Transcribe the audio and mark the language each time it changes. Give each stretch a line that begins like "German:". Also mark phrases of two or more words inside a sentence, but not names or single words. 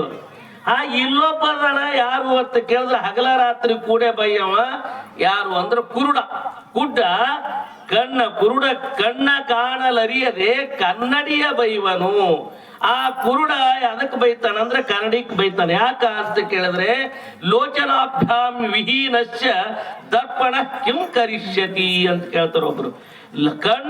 Kannada: ಇಲ್ಲೊಬ್ಬದನ ಯಾರು ಅಂತ ಕೇಳಿದ್ರೆ ಹಗಲ ರಾತ್ರಿ ಕೂಡೆ ಬೈಯವ ಯಾರು ಅಂದ್ರೆ ಕುರುಡ ಕಣ್ಣ ಕಾಣಲರಿಯದೆ ಕನ್ನಡಿಯ ಬೈವನು. ಆ ಕುರುಡ ಅದಕ್ಕೆ ಬೈತಾನಂದ್ರೆ ಕನ್ನಡಿಕ್ ಬೈತಾನೆ. ಯಾಕ ಅಂತ ಕೇಳಿದ್ರೆ,
Sanskrit: ಲೋಚನಾಭ್ಯಾಂ ವಿಹೀನಶ್ಚ ದರ್ಪಣ ಕಿಂ ಕರಿಷ್ಯತಿ
Kannada: ಅಂತ ಕೇಳ್ತಾರ ಒಬ್ರು. ಕಣ್ಣು